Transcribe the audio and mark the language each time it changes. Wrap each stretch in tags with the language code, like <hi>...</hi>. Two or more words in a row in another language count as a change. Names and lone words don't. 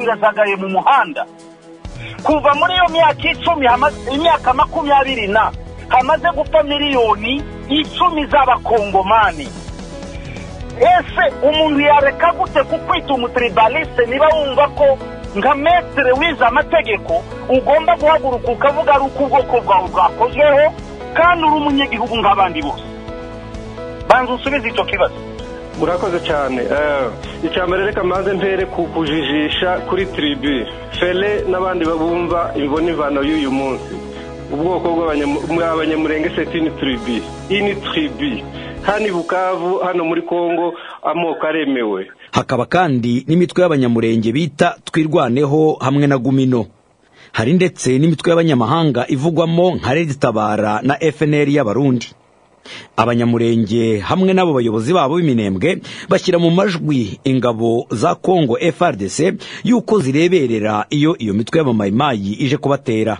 <rw>irazagaye mu muhanda kuva muri iyo myaka 10 imyaka 20 hamaze gupfa miliyoni 10 z'abakongomani ese umuntu yareka gute kukwita umutribaliste niba wumva ko nka maître wize amategeko ugomba guhaguruka ukavuga ari uko ubwoko bwawe bwakozweho kandi uri umunyagihugu nk'abandi bose banza usubize icyo kibazo. murakoze cyane. Icyambere reka maze mpere kujijisha kuri tribu fele n'abandi babumva imvano y'uyu munsi. Ubwoko bw'abanyamurenge</rw> <fr>c'est une tribu.</fr> <rw>Hano i Bukavu, hano muri Kongo, amoko aremewe. Hakaba kandi n'imitwe y'abanyamurenge bita Twirwaneho hamwe na Gumino. Hari ndetse n'imitwe y'abanyamahanga ivugwamo nka Red Tabara na FNL y'Abarundi. Abanyamurenge hamwe n'abo bayobozi babo b'iminembwe bashyira mu majwi ingabo za Kongo FARDC yuko zireberera iyo mitwe y'abamayimayi ije kubatera.</rw>